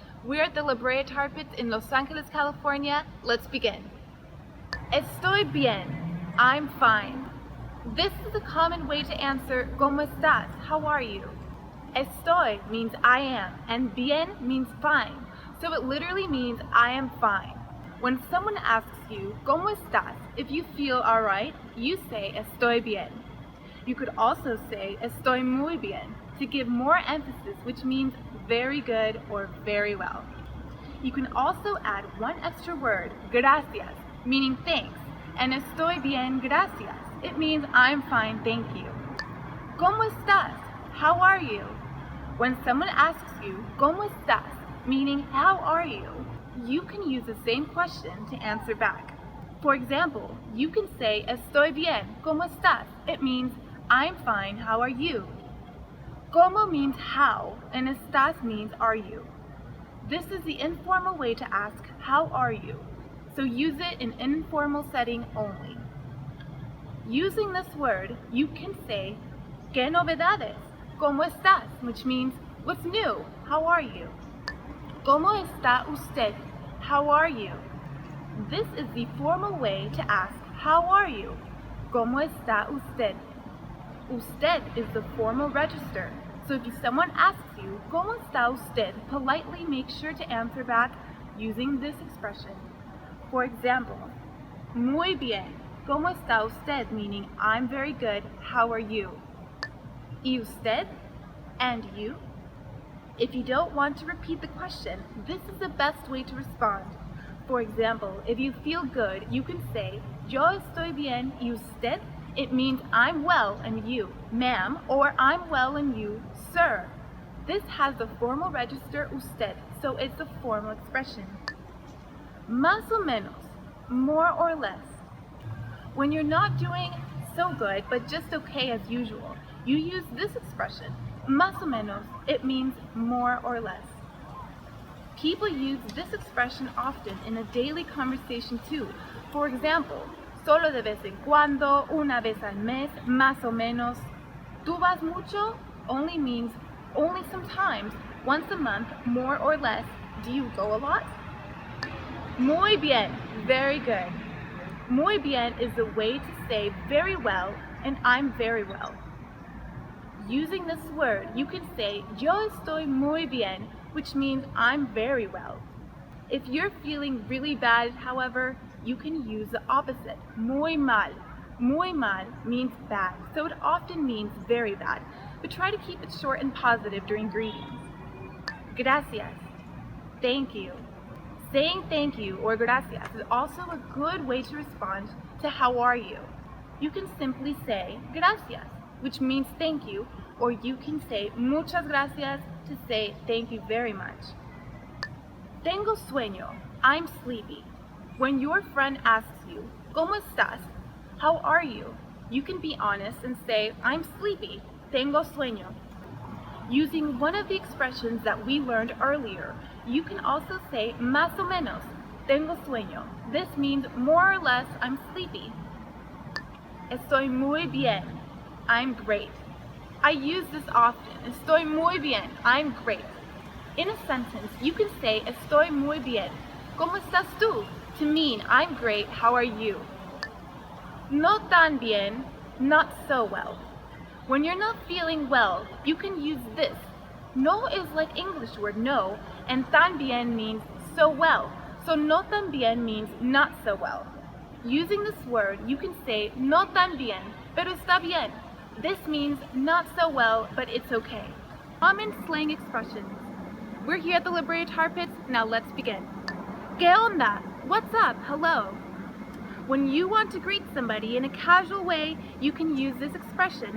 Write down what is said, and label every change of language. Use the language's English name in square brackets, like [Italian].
[English] We're at the La Brea Tar Pits in Los Angeles, California. Let's begin. [Spanish] Estoy bien. [English] I'm fine. This is a common way to answer [Spanish] ¿Cómo estás? [English] How are you? Estoy means I am, and bien means fine. So it literally means I am fine. When someone asks you, [Spanish] ¿Cómo estás? [English] If you feel alright, you say, [Spanish] Estoy bien. [English] You could also say, [Spanish] Estoy muy bien, [English] to give more emphasis, which means very good or very well. You can also add one extra word, gracias, meaning thanks, and [Spanish] Estoy bien, gracias. [English] It means I'm fine, thank you. [Spanish] ¿Cómo estás? [English] How are you? When someone asks you, [Spanish] ¿Cómo estás? [English] Meaning, how are you? You can use the same question to answer back. For example, you can say, [Spanish] Estoy bien, ¿cómo estás? [English] It means, I'm fine, how are you? ¿Cómo means how, and estás means are you. This is the informal way to ask, how are you? So use it in informal setting only. Using this word, you can say, [Spanish] ¿Qué novedades? ¿Cómo estás? [English] Which means, what's new? How are you? [Spanish] ¿Cómo está usted? [English] How are you? This is the formal way to ask, how are you? [Spanish] ¿Cómo está usted? [English] Usted is the formal register. So if someone asks you, [Spanish] ¿Cómo está usted? [English] Politely make sure to answer back using this expression. For example, [Spanish] muy bien. ¿Cómo está usted? [English] Meaning, I'm very good. How are you? [Spanish] ¿Y usted? [English] And you? If you don't want to repeat the question, this is the best way to respond. For example, if you feel good, you can say, [Spanish] Yo estoy bien, ¿y usted? [English] It means I'm well and you, ma'am, or I'm well and you, sir. This has the formal register usted, so it's a formal expression. [Spanish] Más o menos, [English] more or less. When you're not doing so good, but just okay as usual, you use this expression. [Spanish] Más o menos, [English] it means more or less. People use this expression often in a daily conversation too. For example, [Spanish] solo de vez en cuando, una vez al mes, más o menos. ¿Tú vas mucho? [English] Only means only sometimes, once a month, more or less. Do you go a lot? [Spanish] Muy bien, [English] very good. Muy bien is the way to say very well, and I'm very well. Using this word, you can say, [Spanish] Yo estoy muy bien, [English] which means I'm very well. If you're feeling really bad, however, you can use the opposite, [Spanish] muy mal. Muy mal [English] means bad, so it often means very bad, but try to keep it short and positive during greetings. Gracias. Thank you. Saying thank you or gracias is also a good way to respond to how are you. You can simply say gracias, which means thank you, or you can say [Spanish] muchas gracias [English] to say thank you very much. [Spanish] Tengo sueño, [English] I'm sleepy. When your friend asks you, [Spanish] ¿Cómo estás? [English] How are you? You can be honest and say, I'm sleepy, [Spanish] tengo sueño. [English] Using one of the expressions that we learned earlier, you can also say [Spanish] más o menos, tengo sueño. [English] This means more or less I'm sleepy. [Spanish] Estoy muy bien, [English] I'm great. I use this often. [Spanish] Estoy muy bien, [English] I'm great. In a sentence, you can say [Spanish] estoy muy bien. ¿Cómo estás tú? [English] To mean I'm great, how are you? No tan bien, not so well. When you're not feeling well, you can use this. No is like English word no, and [Spanish] tan bien [English] means so well. So [Spanish] no tan bien [English] means not so well. Using this word, you can say [Spanish] no tan bien, pero está bien. [English] This means not so well, but it's okay. Common slang expressions. We're here at the Liberated Tar Pits, now let's begin. [Spanish] ¿Qué onda? [English] What's up? Hello. When you want to greet somebody in a casual way, you can use this expression.